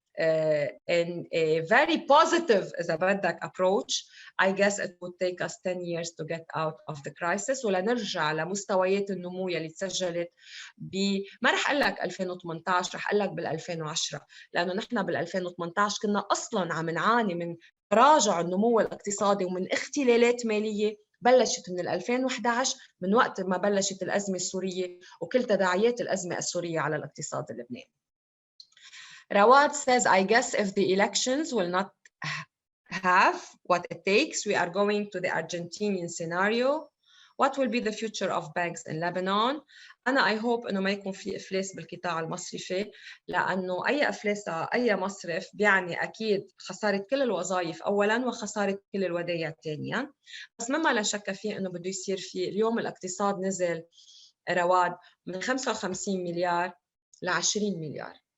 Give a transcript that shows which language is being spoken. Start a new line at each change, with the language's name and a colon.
English: in a very positive
Arabic: إذا بدك
English: approach, I guess it would take us 10 years to get out of the crisis
Arabic: ولنرجع لمستويات النمو يلي تسجلت ما رح اقول لك 2018 رح اقول لك بال 2010 لانه نحن بال 2018 كنا اصلا عم نعاني من تراجع النمو الاقتصادي ومن اختلالات ماليه بلشت من 2011 من وقت ما بلشت الازمه السوريه وكل تداعيات الازمه السوريه على الاقتصاد اللبناني.
English: Rawad says, I guess if the elections will not have what it takes, we are going to the Argentinian scenario. What will be the future of banks in Lebanon?
Arabic: أنا
English: I hope
Arabic: إنه ما يكون في إفلاس بالقطاع المصرفي لأنه أي إفلاس أي مصرف بيعني أكيد خسارة كل الوظائف أولاً وخسارة كل الودائع ثانياً. بس مما لا شك فيه إنه بده يصير فيه اليوم الاقتصاد نزل رواد من 55 مليار ل 20 مليار.